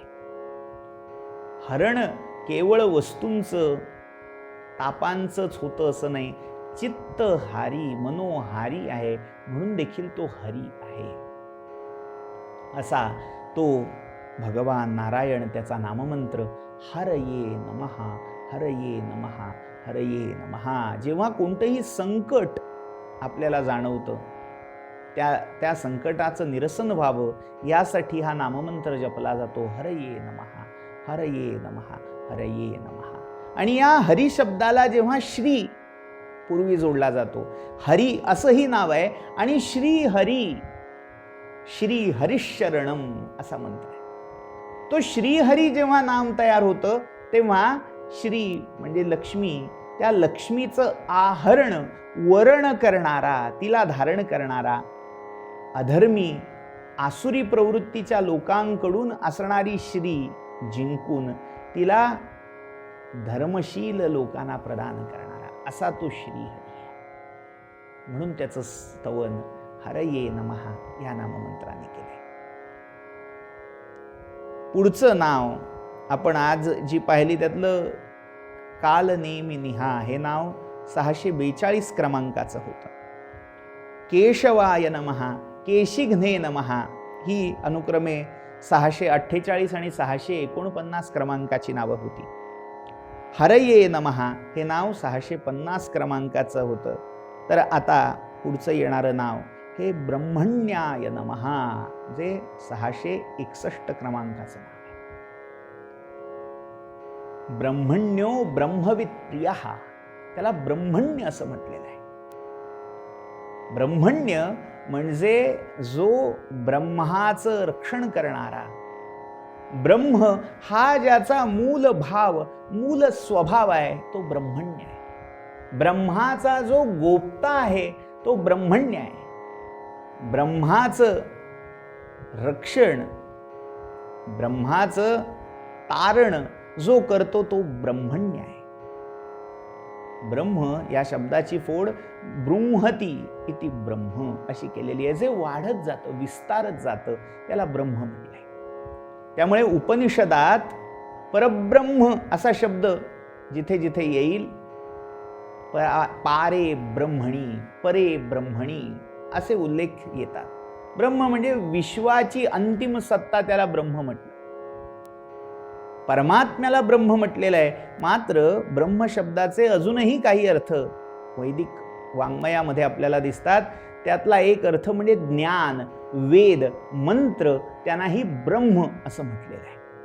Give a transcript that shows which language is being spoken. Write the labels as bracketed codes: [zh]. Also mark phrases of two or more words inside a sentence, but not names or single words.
[mr] हरण केवळ वस्तूंचं तापांचंच होतं असं नाही, चित्त हारी मनोहारी आहे म्हणून देखील तो हरी आहे. असा तो भगवान नारायण, त्याचा नाममंत्र [sa] हरये नमः, हरये नमः, हरये नमः. [mr] जेव्हा कोणतंही संकट आपल्याला जाणवतं त्या संकटाचं निरसन व्हावं यासाठी हा नाममंत्र जपला जातो. [sa] हरये नमः, हरये नमः, हरये नमः. [mr] आणि या हरी शब्दाला जेव्हा श्री पूर्वी जोडला जातो, हरी असंही नाव आहे आणि श्री हरी, [sa] श्री हरिशरणम [mr] असा मंत्र आहे. तो श्रीहरी जेव्हा नाम तयार होतं तेव्हा श्री म्हणजे लक्ष्मी, त्या लक्ष्मीचं आहरण वरण करणारा, तिला धारण करणारा, अधर्मी आसुरी प्रवृत्तीच्या लोकांकडून असणारी श्री जिंकून तिला धर्मशील लोकांना प्रदान करणारा असा तो श्रीहरी. म्हणून त्याचं स्तवन [sa] हरये नमः [mr] या नाममंत्राने केले. पुढचं नाव आपण आज जी पाहिली त्यातलं कालनेमी निहा हे नाव 642 क्रमांकाचं होतं. [sa] केशवाय नमः, केशिघ्ने नमः [mr] ही अनुक्रमे 648 आणि 649 क्रमांकाची नावं होती. [sa] हरये नमः [mr] हे नाव 650 क्रमांकाचं होतं. तर आता पुढचं येणारं नाव हे [sa] ब्रह्मण्याय नमः [mr] जे 661 क्रमांकाचं नाव आहे. [sa] ब्रह्मण्यो ब्रह्मवित् प्रियः, [mr] त्याला ब्रह्मण्य असं म्हटलेलं आहे. ब्रह्मण्य म्हणजे जो ब्रह्माचं रक्षण करणारा, ब्रह्म हा ज्याचा मूल भाव मूल स्वभाव आहे तो ब्रह्मण्य आहे. ब्रह्माचा जो गोप्ता आहे तो ब्रह्मण्य आहे. ब्रह्माचं रक्षण, ब्रह्माचं तारण जो करतो तो ब्रह्मण्य आहे. ब्रह्म या शब्दाची फोड [sa] बृंहती इति ब्रह्म [mr] अशी केलेली आहे. जे वाढत जातं, विस्तारत जातं त्याला ब्रह्म म्हटलंय. त्यामुळे उपनिषदात परब्रह्म असा शब्द जिथे जिथे येईल, [sa] पारे ब्रह्मणी, परे ब्रह्मणी [mr] असे उल्लेख येतात. ब्रह्म म्हणजे विश्वाची अंतिम सत्ता, त्याला ब्रह्म म्हटलं. परमात्म्याला ब्रह्म म्हटलेलं आहे. मात्र ब्रह्म शब्दाचे अजूनही काही अर्थ वैदिक वाङ्मयामध्ये आपल्याला दिसतात. त्यातला एक अर्थ म्हणजे ज्ञान, वेद, मंत्र, त्यांनाही ब्रह्म असं म्हटलेलं आहे.